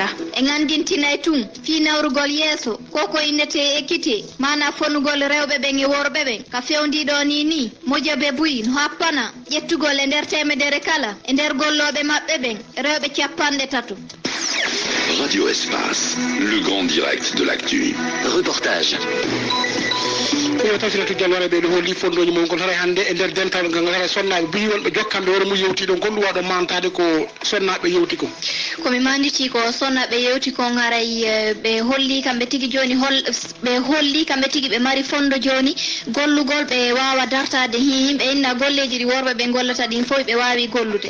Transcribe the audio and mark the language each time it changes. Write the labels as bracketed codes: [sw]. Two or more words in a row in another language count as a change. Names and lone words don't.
[ff] e gandintinay tun fi nawrugol yeeso koko innete équité mana fonugol rewɓe ɓen e worɓe ɓen ka fewdiɗo ni moƴoɓe buyi no happana ƴettugol e nder temedere kala e nder golloɓe maɓɓe ɓen rewɓe 3. [fr] Radio Espace, le grand direct de l'actu. Reportage. [ff] Ko tawtiratu jalware ɓe ɗo holli fondoji mon kon haray hande e nder dental ngal haray sonnaɓe buyi wonɓe jokkamɓe woro mu yewti ɗon gonɗum waɗo mantade ko sonnaɓe yewti ko komi manditi ko sonnaɓe yewti kon haray ɓe holli kamɓe tigui joni ɓe holli kamɓe tigui ɓe mari fondo joni gollugol ɓe wawa dartade yimɓe inna golleji ɗi worɓe ɓe gollata ɗin fof ɓe wawi gollude